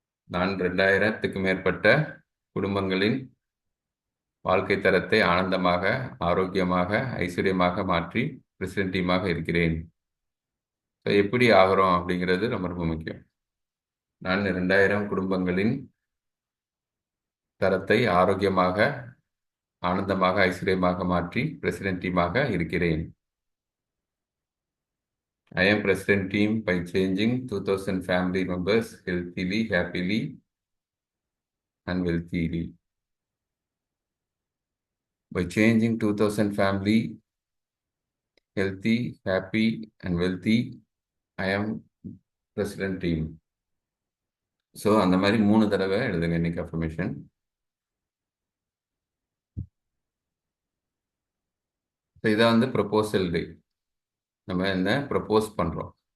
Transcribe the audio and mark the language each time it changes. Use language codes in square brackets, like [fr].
[ta] நான் 2000த்துக்கு மேற்பட்ட குடும்பங்களின் வாழ்க்கை தரத்தை ஆனந்தமாக, ஆரோக்கியமாக, ஐஸ்வர்யமாக மாற்றி பிரசிடென்ட் டீமாக இருக்கிறேன். எப்படி ஆகிறோம் அப்படிங்கிறது ரொம்ப ரொம்ப முக்கியம். நான் 2000 குடும்பங்களின் தரத்தை ஆரோக்கியமாக, ஆனந்தமாக, ஐஸ்வர்யமாக மாற்றி பிரசிடென்ட் டீமாக இருக்கிறேன். [en] I am president team by changing 2000 family members healthily, happily and wealthily. By changing 2000 family healthy, happy and wealthy, I am president team. [ta] So அந்த மாதிரி 3 தடவை எழுதுங்க இன்னைக்கு அஃபர்மேஷன். ஸோ இதை வந்து ப்ரொபோசல் டே, நம்ம என்ன ப்ரொபோஸ் பண்ணுறோம்.